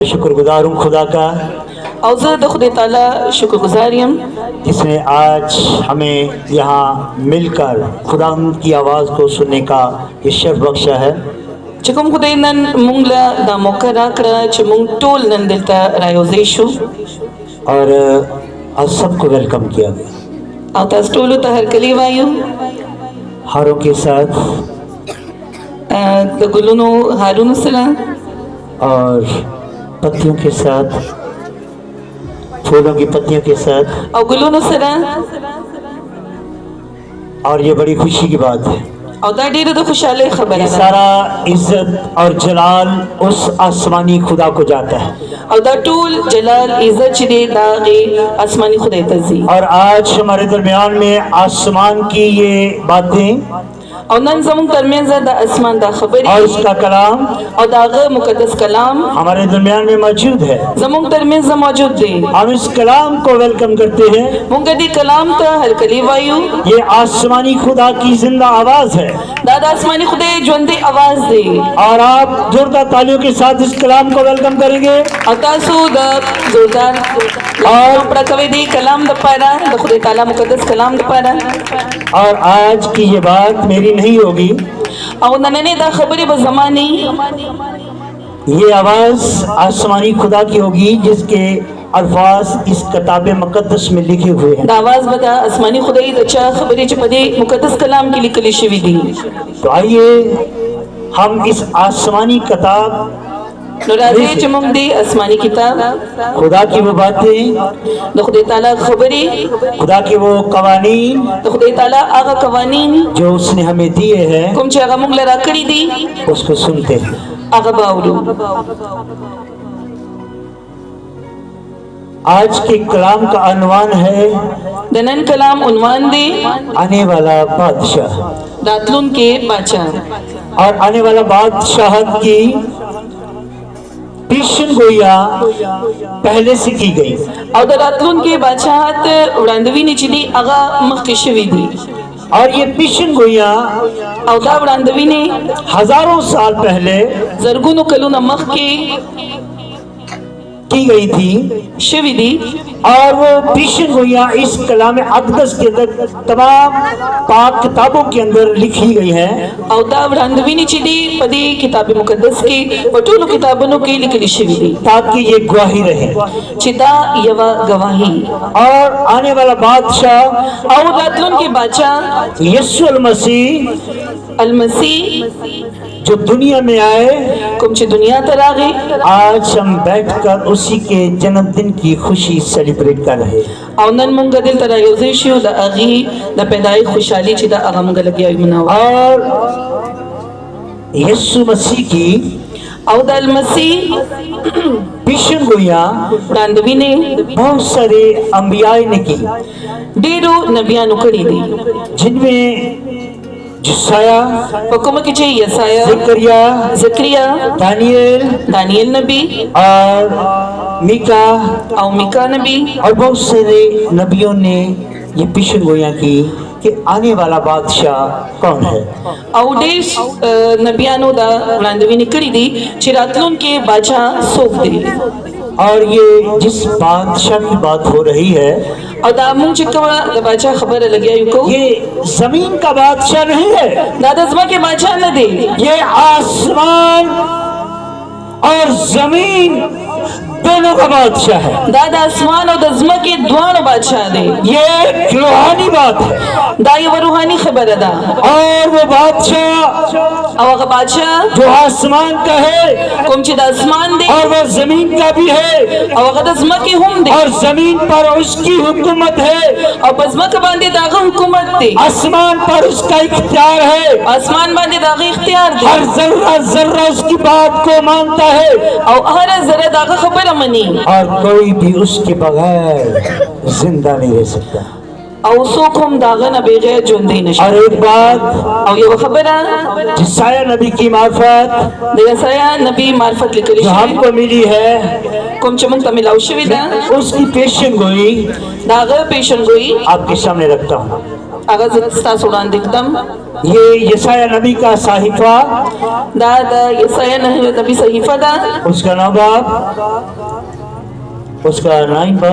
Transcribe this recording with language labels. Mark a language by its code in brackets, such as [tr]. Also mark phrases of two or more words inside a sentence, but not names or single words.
[ur] شکرگزار ہوں خدا کا [ps] او زه د خدای تعالی شکرګزار یم [ur] جس نے آج ہمیں یہاں مل کر خدا کی آواز کو سننے کا یہ شرف بخشا ہے. [ps] چې کوم خدای نن مونږ له دا موقع راکړه چې مونږ ټول نن دلته رايوځای شو [ur] اور آج سب کو ویلکم کیا گیا. [ps] او تاسو ټولو ته هرکلی وایو [ur] ہاروں کے ساتھ [ps] د ګلونو هارونو سره [ur] اور پتیوں کے ساتھ، پھولوں کی پتیوں کے ساتھ, [ps] او ګلونو سره [ur] اور یہ بڑی خوشی کی بات ہے. [ps] او دا ډیره د خوشاله خبره [ur] ये [ps] ده [ur] سارا عزت اور جلال اس آسمانی خدا کو جاتا ہے. [ps] او دا ټول جلال عزت چې دی دا غي آسماني خدای ته ځي [ur] اور آج ہمارے درمیان میں آسمان کی یہ باتیں [ps] او نن زموږ ترمنځ د اسمان دا خبرې [ur] اور اس کا کلام [ps] او داغه مقدس کلام [ur] ہمارے درمیان میں موجود ہے. [ps] زموږ ترمنځ موجود دی [ur] ہم اس کلام کو ویلکم کرتے ہیں. [ps] مونږ دې کلام ته هرکلی وایو [ur] یہ آسمانی خدا کی زندہ آواز ہے [ps] دا د آسماني خدای ژوندۍ आवाज دی [ur] اور آپ زوردار تالیوں کے ساتھ اس کلام کو ویلکم کریں گے. [ps] او تاسو د زوردار او پرکوي دی کلام د پاره د خدای تعالی مقدس کلام د پاره [ur] اور آج کی یہ بات میری نہیں ہوگی, [ps] او نننې دا خبرې به زماني [ur] یہ آواز آسمانی خدا کی ہوگی جس کے الفاظ اس کتاب مقدس میں لکھے ہوئے ہیں. [ps] دا आवाज به د آسماني خدای د چا خبرې چې په دې مقدس کلام کې لیکل شوی دي [ur] تو آئیے ہم اس آسمانی کتاب [ps] نو راځي چې موږ دې آسماني کتاب [ur] خدا کی وہ باتیں, [ps] د خدای تعالی خبرې [ur] خدا کے وہ قوانین [ps] د خدای تعالی هغه قوانین [ur] جو اس نے ہمیں دیے ہیں [ps] کوم چې هغه موږ لرا کړی دي [ur] اس کو سنتے ہیں. [ps] هغه باورو [ur] آج کے کلام کا عنوان ہے [ps] د نن کلام عنوان دی [ur] آنے والا بادشاہ. [ps] راتلون کې بادشاہ [ur] اور آنے والا بادشاہت کی پیشن گویا پہلے سے کی گئی [ps] او د راتلون کې بادشاہت وړاندوینې چې دی هغه مخکې شوی دی [ur] اور یہ پیشن گویا [ps] او دا وړاندوینې [ur] ہزاروں سال پہلے [ps] زرګونو کلونه مخکې [ur] کی گئی تھی [ps] شوی دی [ur] اور وہ پیشن گویا اس کلام اقدس کے اندر تمام پاک کتابوں کے اندر لکھی گئی ہے [ps] او دا وړاندوینې چې دی په دې کتاب مقدس کې په ټولو کتابونو کې لیکل شوی دی [ur] تاکہ یہ گواہی رہے. [ps] چې دا یو گواهی [ur] اور آنے والا بادشاہ [ps] او راتلون کې بادشاہ [ur] यीशु मसीह [ps] المسیح [ur] جو دنیا میں آئے, [ps] کوم چې دنیا ته راغی [ur] آج ہم بیٹھ کر اسی کے جنم دن کی خوشی سیلیبریٹ کر رہے ہیں. [ps] او نن مونږ دلته رايوځای شو د اغي د پیدای خوشحالي چې د هغه مونږ لګیا یو مناو [ur] اور یسوع مسیح کی [ps] او د المسیح [ur] پیشن گویا [ps] وړاندوینې [ur] بہت سارے انبیا نے کی [ps] ډیرو نبیانو کړی دي [ur] جن میں جسایا, [ps] په کوم کې چې یسایا [ur] ज़करिया, [ps] زکریا [ur] दानियल [ps] دانیل نبی [ur] اور میکا [ps] او میکا نبی [ur] اور بہت سارے نبیوں نے یہ پیشن گویا کی کہ آنے والا بادشاہ کون ہے. [ps] او ډیر نبیانو دا وړاندوینې کړی دي چې راتلون کې بادشاہ څوک دی [ur] اور یہ جس بادشاہ کی بات ہو رہی ہے [ps] او دا مونږ چې کومه د بادشاہ خبره لګیا یو کو [ur] یہ زمین کا بادشاہ نہیں ہے, [ps] دا د ځمکې بادشاہ نه دی [ur] یہ آسمان اور زمین دونوں کا بادشاہ ہے. [ps] دا د اسمان او د ځمکې دواړو بادشاہ دی [ur] یہ ایک روحانی بات ہے [ps] دا یو روحاني خبره ده [ur] اور وہ بادشاہ [ps] او هغه بادشاہ [ur] جو آسمان کا ہے [ps] کوم چې د اسمان دی [ur] اور وہ زمین کا بھی ہے [ps] او هغه د ځمکې هم دی [ur] اور زمین پر اس کی حکومت ہے, [ps] او په ځمکه باندې د هغه حکومت دی [ur] آسمان پر اس کا اختیار ہے, [ps] اسمان باندې د هغه اختیار دی [ur] ہر ذرہ ذرہ اس کی بات کو مانتا ہے [ps] او هر ذره د هغه خبره مني [ur] اور کوئی بھی اس کے بغیر زندہ نہیں رہ سکتا. [ps] او څوک هم د هغه نه بغیر ژوندی نشي [ur] اور ایک بات [ps] او یو خبره [ur] جسایا نبی کی معرفت [ps] د یسایا نبی معرفت لیکل [ur] जो [ps] شوی [ur] ہم کو ملی ہے [ps] کوم چې موږ ته ملاو شوی ده [ur] اس کی پیشن گوئی [ps] دا هغه پیشنګوئی [ur] آپ کے سامنے رکھتا ہوں. [ps] هغه زه ستاسو وړاندې کړم. [ur] یہ یشایا نبی کا صحیفہ, [ps] دا د یسایه نبی صحیفه ده. [ur] اس کا 9 باب، اس کا 9 باب